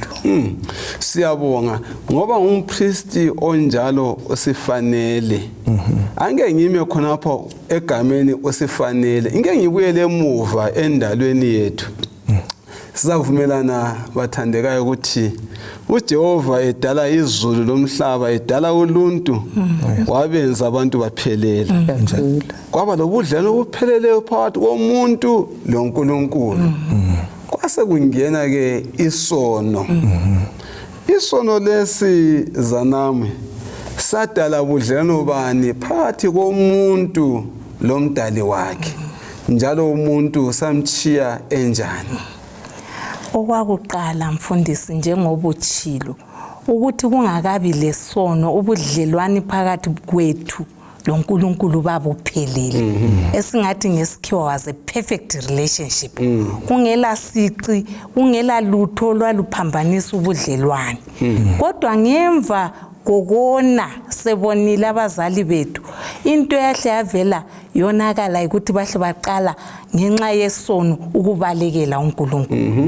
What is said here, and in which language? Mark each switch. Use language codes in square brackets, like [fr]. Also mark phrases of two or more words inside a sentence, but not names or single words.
[nd] Siyabonga ngoba umpristi onjalo usifanele. Ange ngime khonapho egameni usifanele. Inge ngibuyele emuva endalweni yethu. Sizavumelana bathandekayo ukuthi uJehova edala izulu lomhlaba, edala uluntu, wabenza abantu baphelele. Kwaba lobudlelwano obupheleleyo phakathi komuntu loNkulunkulu. Kwase kungena ke isono. Isono lesi ZANAMWE sadala ubudlelwano bani phakathi komuntu lomdali wakhe. Njalo umuntu samchiya enjani? Okwakuqala mfundisi njengobutshilo ukuthi kungakabi lesono ubudlelwani phakathi kwethu loNkulunkulu babuphelele. Esingathi ngesikhiwa [en] was a perfect relationship. [nd] Kungela sici, kungela lutho lwaluphambanisa ubudlelwani. Kodwa ngemva kokona sebonile abazali bethu into yahle yavela yonakala ukuthi bahle baqala ngenxa yesono ukubalekela uNkulunkulu.